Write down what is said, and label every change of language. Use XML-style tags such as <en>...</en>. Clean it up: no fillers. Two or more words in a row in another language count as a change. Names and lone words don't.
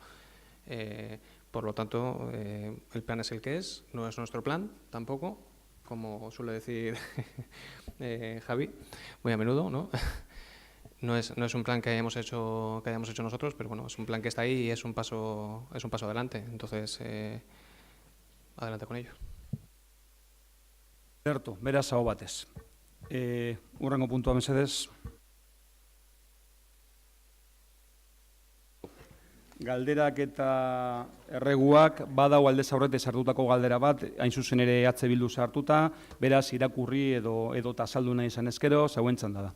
<es>Por lo tanto, el plan es el que es, no es nuestro plan tampoco, como suele decir Javi, muy a menudo, ¿no? No es un plan que hayamos hecho nosotros, pero bueno, es un plan que está ahí y es un paso adelante. Entonces, adelante con ello.</es> <eu>Berto, beraz aho batez. Hurrengo puntua mesedez. Galderak eta erreguak badau aldez aurretik sartutako galdera bat, hain zuzen ere EH Bildu sartuta, beraz irakurri edo azaldu nahi izan ezkero, zeuen txanda da.</eu>